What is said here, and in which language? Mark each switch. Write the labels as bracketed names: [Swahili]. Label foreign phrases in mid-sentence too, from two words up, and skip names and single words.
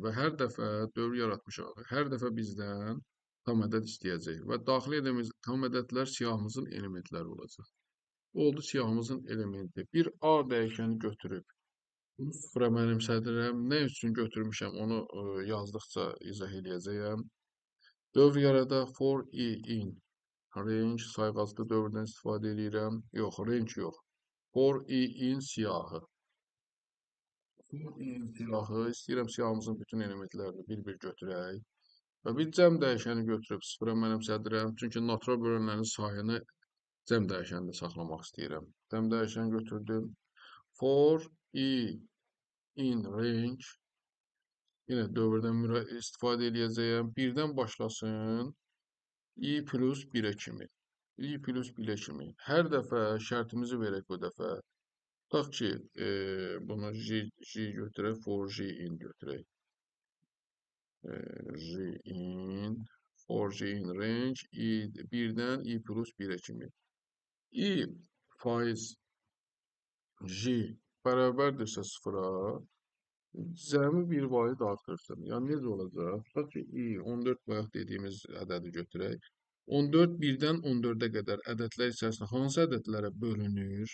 [Azerbaijani] Və hər dəfə dövr yaratmışıq. Hər dəfə bizdən tam ədəd istəyəcək. Və daxil edəcəyimiz tam ədədlər siyahımızın elementləri olacaq. Bu oldu siyahımızın elementi. Bir A dəyişəni götürüb bunu sıfıra mənimsədirəm. Nə üçün götürmüşəm, onu yazdıqca izah eləyəcəyəm. Dövr yaradaq [English] for i in. [Azerbaijani] Range sayğaclı dövrdən istifadə edirəm. Yox, range yox. [English] For i in siyahı. For i in siyahı. [Azerbaijani] İstəyirəm siyahımızın bütün elementlərini bir-bir götürək. Və bir cəm dəyişəni götürüb sıfıra mənimsədirəm. Çünki natural bölənlərin sayını cəm dəyişənində saxlamaq istəyirəm. Cəm dəyişəni götürdüm. [English] For i in range. [Azerbaijani] Yenə dövrdən istifadə edəcəyəm. Birdən başlasın. [English] I plus [Azerbaijani] 1-ə kimi. [English] I plus [Azerbaijani] 1-ə kimi. Hər dəfə şərtimizi verək bu dəfə. Tutaq ki, bunu J götürək, [English] for J in götürək. J in, for J in range, I 1-dən I plus [Azerbaijani] 1-ə kimi. I faiz J bərabərdirsə sıfıra, cəmi bir vahid artırsın. Yəni, necə olacaq? Tutaq ki, I 14 bayaq dediyimiz ədədi götürək. 14 1-dən 14-ə qədər ədədlər içərisində hansı ədədlərə bölünür?